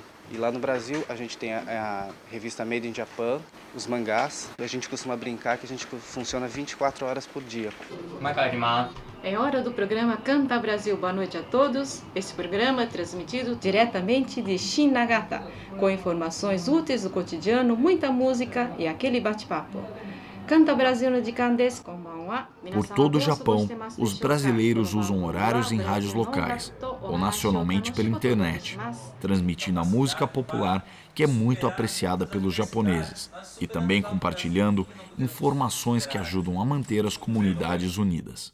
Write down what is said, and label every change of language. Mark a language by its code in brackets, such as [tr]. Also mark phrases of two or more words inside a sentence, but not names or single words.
[pt] E lá no Brasil a gente tem a revista Made in Japan, os mangás, e a gente costuma brincar que a gente funciona 24 horas por dia. É hora do programa Canta Brasil. Boa noite a todos. Esse programa é transmitido diretamente de Shinagata, com informações úteis do cotidiano, muita música e aquele bate-papo. [ja] Canta Brasil の時間です。こんばんは. [pt] Por todo o Japão, os brasileiros usam horários em rádios locais ou nacionalmente pela internet, transmitindo a música popular que é muito apreciada pelos japoneses e também compartilhando informações que ajudam a manter as comunidades unidas.